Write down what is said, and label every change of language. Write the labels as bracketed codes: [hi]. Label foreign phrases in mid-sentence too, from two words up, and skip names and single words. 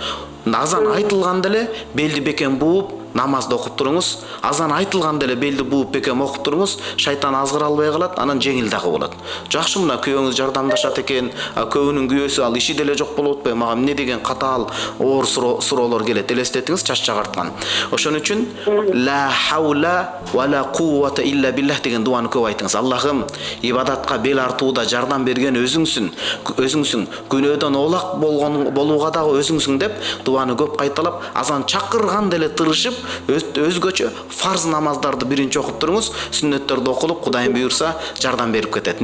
[ky] Азан айтылган деле белди бекем бууп, намазды окуп туруңуз. Азан айтылган деле белди бууп бекем окуп туруңуз. Шайтан азгыра албай калат, анан жеңил дагы болот. Жакшы, мына күйөөңүз жардамдашат экен. Көбүнүн күйөөсү ал иши деле жок болуп атпайбы? Мага эмне деген катаал оор суроолор келет. Элестетиңиз, чач чагарткан. Ошон үчүн [ar] لا حول ولا قوة إلا بالله [ky] деген дуаны көп айтыңыз. Аллахым, ибадатка бел артууда жардам берген өзүңсүң. Күнөөдөн оолак болууга дагы өзүңсүң деп дуаны көп кайталап, азан чакырган деле тырышып, өзгөчө фарз намаздарды биринчи окуп туруңуз, сүннөттөрдү окулуп, Кудайым буйрса жардам берип кетет.